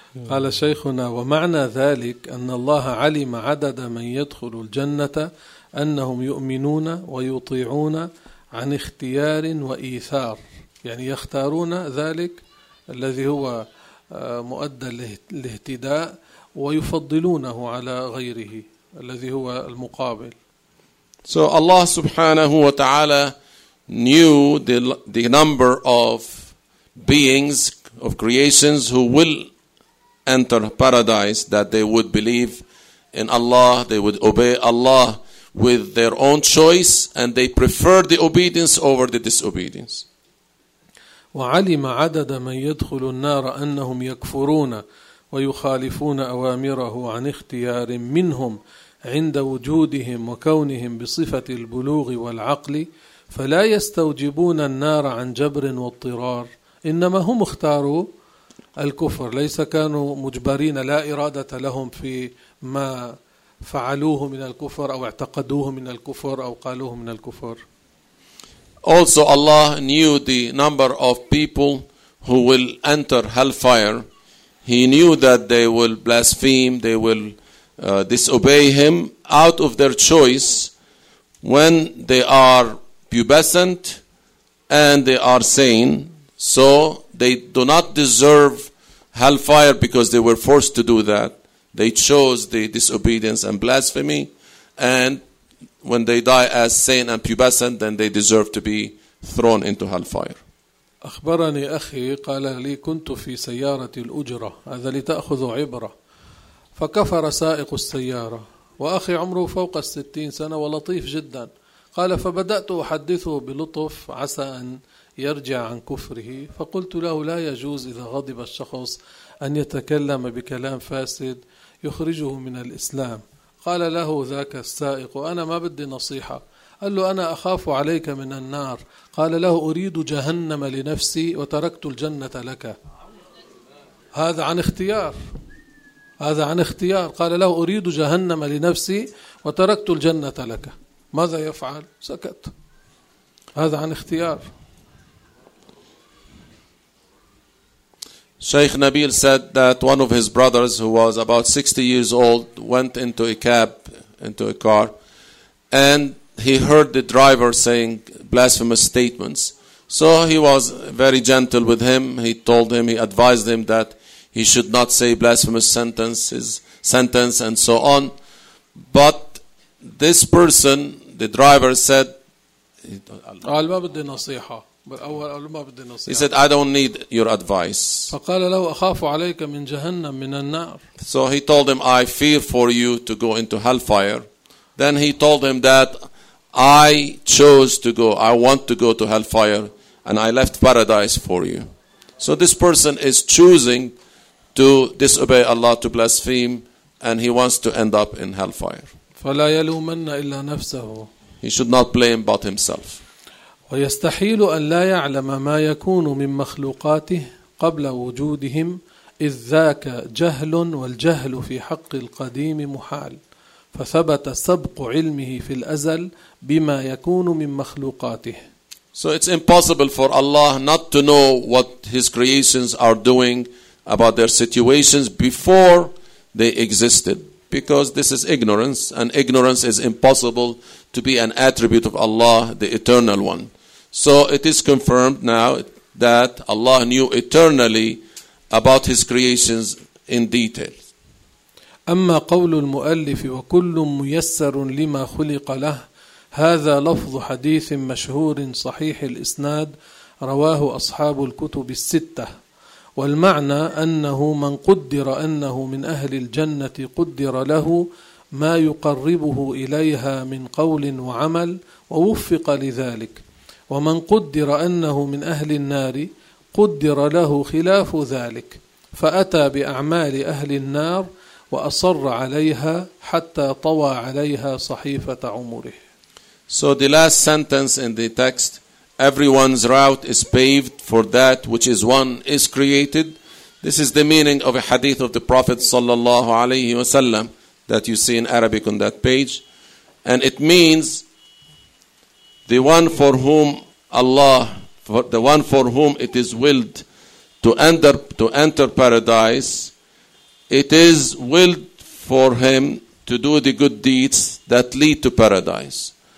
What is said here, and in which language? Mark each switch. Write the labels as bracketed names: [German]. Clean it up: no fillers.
[Arabic] قال شيخنا ومعنى ذلك أن الله علم عدد من يدخل الجنة أنهم يؤمنون ويطيعون عن اختيار وإيثار، يعني يختارون ذلك الذي هو مؤدى الاهتداء ويفضلونه على غيره الذي هو المقابل. [English] So Allah [Arabic] subhanahu wa ta'ala [English] knew the number of beings of creations who will enter paradise, that they would believe in Allah, they would obey Allah with their own choice, and they prefer the obedience over the disobedience. [Arabic] وعلم عدد من يدخل النار أنهم يكفرون ويخالفون أوامره عن اختيار منهم عند وجودهم وكونهم بصفة البلوغ والعقل، فلا يستوجبون النار عن جبر واضطرار، إنما هم اختاروا الكفر، ليس كانوا مجبرين، لا إرادة لهم في ما فعلوه من الكفر أو اعتقدوه من الكفر أو قالوه من الكفر. [English] Also Allah knew the number of people who will enter hellfire. He knew that they will blaspheme, they will disobey Him out of their choice when they are pubescent and they are sane. So they do not deserve hellfire because they were forced to do that. They chose the disobedience and blasphemy, and when they die as sane and pubescent, then they deserve to be thrown into hellfire. [Arabic] أخبرني أخي قال لي كنت في سيارة الأجرة، هذا لتأخذ عبرة، فكفر سائق السيارة وأخي عمره فوق 60 سنة ولطيف جدا، قال فبدأت أحدثه بلطف عسى أن يرجع عن كفره، فقلت له لا يجوز إذا غضب الشخص أن يتكلم بكلام فاسد يخرجه من الإسلام. قال له ذاك السائق أنا ما بدي نصيحة، قال له أنا أخاف عليك من النار، قال له أريد جهنم لنفسي وتركت الجنة لك. هذا عن اختيار، هذا عن اختيار، قال له أريد جهنم لنفسي وتركت الجنة لك، ماذا يفعل؟ سكت، هذا عن اختيار. [English] Sheikh Nabil said that one of his brothers, who was about 60 years old, went into a cab, into a car, and he heard the driver saying blasphemous statements. So he was very gentle with him. He told him, he advised him that he should not say blasphemous sentence and so on. But this person, the driver, said, he said, I don't need your advice. [Arabic] فقال له أخاف عليك من جهنم من النار. [English] So he told him, I fear for you to go into hellfire. Then he told him that I chose to go, I want to go to hellfire, and I left paradise for you. So this person is choosing to disobey Allah, to blaspheme, and he wants to end up in hellfire. [Arabic] فلا يلومن إلا نفسه. [English] He should not blame but himself. [Arabic] ويستحيل أن لا يعلم ما يكون من مخلوقاته قبل وجودهم، إذ ذاك جهل والجهل في حق القديم محال، فثبت سبق علمه في الأزل بما يكون من مخلوقاته. [English] So it's impossible for Allah not to know what His creations are doing about their situations before they existed, because this is ignorance, and ignorance is impossible to be an attribute of Allah, the Eternal One. So it is confirmed now that Allah knew eternally about His creations in detail. [Arabic] أما قول المؤلف وكل ميسر لما خلق له، هذا لفظ حديث مشهور صحيح الإسناد رواه أصحاب الكتب الستة، والمعنى أنه من قدر أنه من أهل الجنة قدر له ما يقربه إليها من قول وعمل ووفق لذلك، ومن قدر أنه من أهل النار قدر له خلاف ذلك، فأتى بأعمال أهل النار وأصر عليها حتى طوى عليها صحيفة عمره. [English] So the last sentence in the text, everyone's route is paved for that which is one is created. This is the meaning of a hadith of the Prophet [Arabic] sallallahu alayhi wa sallam [English] that you see in Arabic on that page. And it means the one for whom Allah, for the one for whom it is willed to enter paradise, it is willed for him to do the good deeds that lead to paradise.